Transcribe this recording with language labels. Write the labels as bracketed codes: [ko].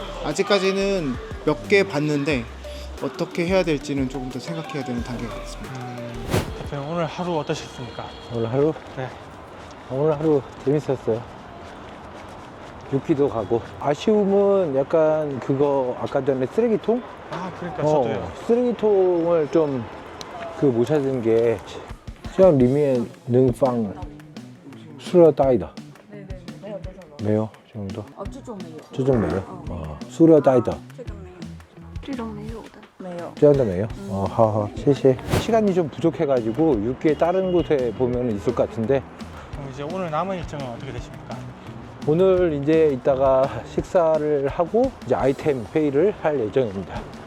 [ko] 아직까지는 몇 개 봤는데 어떻게 해야 될지는 조금 더 생각해야 되는 단계가 있습니다. 대표님 오늘 하루 어떠셨습니까? 오늘 하루? 네. 오늘 하루 재밌었어요. 유키도 가고 아쉬움은 약간 그거 아까 전에 쓰레기통? 아 그러니까 저도요. 쓰레기통을 좀 그 못 찾은 게 [zh] 像里面能放塑料袋的没有这种的这种没有塑料袋的这种没有的。没有。这样的没有好好谢谢 [ko] 시간이 좀 부족해가지고 육기에 다른 곳에 보면 있을 것 같은데 그럼 이제 오늘 남은 일정은 어떻게 되십니까? 오늘 이제 이따가 식사를 하고 이제 아이템 회의를 할 예정입니다.